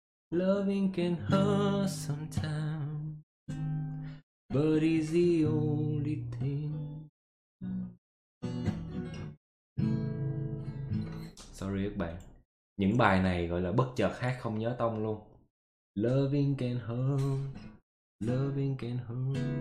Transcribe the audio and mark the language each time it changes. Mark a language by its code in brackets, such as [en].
[en] Loving can hurt sometimes, but it's the only thing. [vi] Sorry các bạn, những bài này gọi là bất chợt hát không nhớ tông luôn. [en] Loving can hurt, loving can hurt.